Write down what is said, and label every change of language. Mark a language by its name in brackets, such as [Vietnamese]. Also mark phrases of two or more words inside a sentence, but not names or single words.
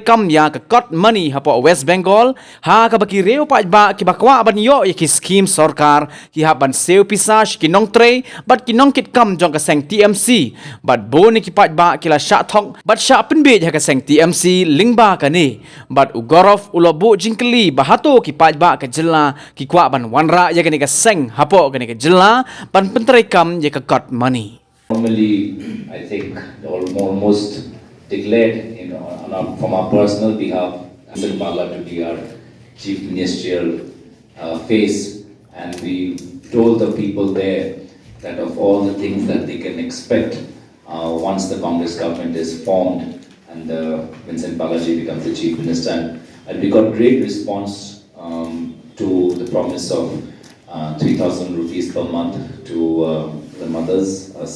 [Khasi] kam ya ke Kot Money ha po West Bengal ha ka bagi reu Paidbah ki bakwa ban yo ya ki scheme Sorkar ki ha ban seu pisah ki nong tre bat ki nong kit kam jong ke seng TMC bat bo ni ki Paidbah kila sya thok bat sya penbe ya ke seng TMC lingba ka ni bat Gaurav ulabu jingkeli bahato ki Paidbah ke Jela ki kwa ban wanra ya ke ni ke seng ha po ke ni ke Jela ban pentrai kam ya ke Kot Money. [English] Normally, I think almost declared from our personal behalf, Bala to be our chief ministerial face, and we told the people there that of all the things that they can expect once the Congress government is formed and Vincent Balaji becomes the chief minister, and we got great response to the promise of 3,000 rupees per month to the mothers